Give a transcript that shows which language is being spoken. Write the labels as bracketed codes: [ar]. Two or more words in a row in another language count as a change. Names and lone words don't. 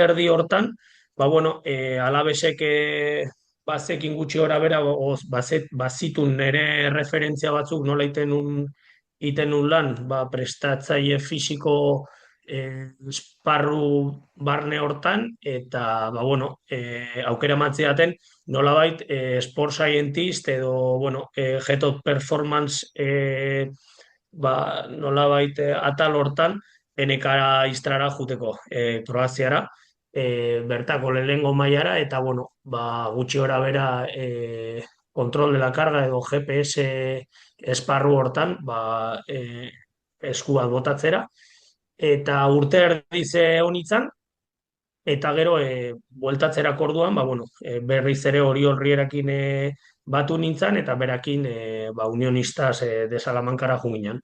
[eu] erdi hortan, bueno, Alavesek bazekin gutxi gora bera, bazitun nire referentzia batzuk nola iten nun lan, prestatzaile fisiko esparru barne hortan, eta, bueno, aukera matzeaten, nolabait, [en] sport scientist [eu] edo, bueno, [en] head of performance, [eu] nolabait atal hortan, NK Istrara juteko, Kroaziara, bertako lehengo mailara, eta, bueno, gutxi gora bera [es] kontrol de la carga [eu] edo GPS esparru hortan, esku bat botatzera, eta urte erdiz honitzan, eta gero bueltatzerak orduan, bueno, berriz ere Oriol-Rierakin batu nintzen, eta berakin Unionistas de Salamankara junginan.